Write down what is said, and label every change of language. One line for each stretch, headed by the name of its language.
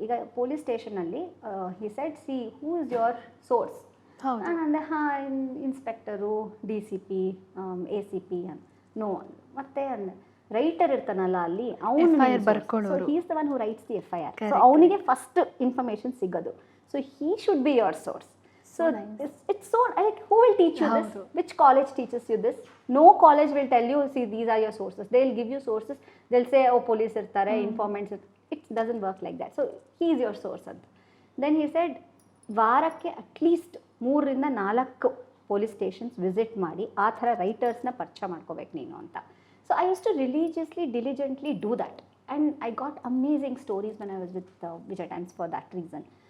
Kannada: ಈಗ police ಸ್ಟೇಷನಲ್ಲಿ
English: He said, see who is your source?
Kannada: ನಾನು ಅಂದೆ, ಹಾಂ ಇನ್ಸ್ಪೆಕ್ಟರು, DCP, ACP ಅಂತ. ನೋ, ಮತ್ತೆ ಅಂದೆ ರೈಟರ್ ಇರ್ತಾನಲ್ಲ ಅಲ್ಲಿ, ಅವನು ಬರ್ಕೊಳ್ಳೋರು,
English: He is the one who writes the FIR.
Kannada: So ಅವನಿಗೆ ಫಸ್ಟ್ ಇನ್ಫಾರ್ಮೇಷನ್ ಸಿಗೋದು.
English: So he should be your source. So it's so like, who will teach you this? Which college teaches you this? No college will tell you, see, these are your sources. They'll give you sources. They'll say, oh,
Kannada: police irtare,
English: informants. It doesn't work like that. So he is your source.
Kannada: Then he said, ವಾರಕ್ಕೆ at least 3ರಿಂದ 4 police stations visit ಮಾಡಿ ಆ ಥರ ರೈಟರ್ಸ್ನ ಪರಿಚಯ ಮಾಡ್ಕೋಬೇಕು ನೀನು ಅಂತ.
English: So I use to religiously diligently do that, and I got amazing stories when I was with Vijay Times for that reason.